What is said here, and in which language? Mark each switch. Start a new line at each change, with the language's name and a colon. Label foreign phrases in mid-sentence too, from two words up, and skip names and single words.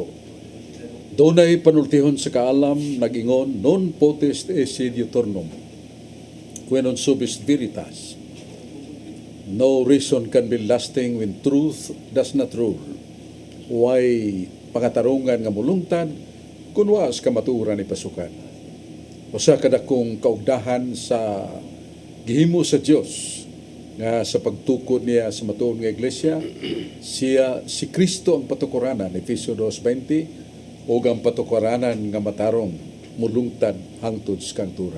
Cebuano: Dunay panultihon sa kaalam nagingon
Latin: non potest esse diuturnum qui non subis veritas.
English: No reason can be lasting when truth does not rule.
Cebuano: Why pangatarungan nga mulungtad kun waas kamaturan ni pasukan. Usa kadakong kaugdahan sa gihimo sa Dios nga sa pagtukod niya sa matuon nga iglesia, si Kristo ang patukuranan, Efesio 2:20, o ang patukuranan nga matarong mulungtad hangtod sa kangturan.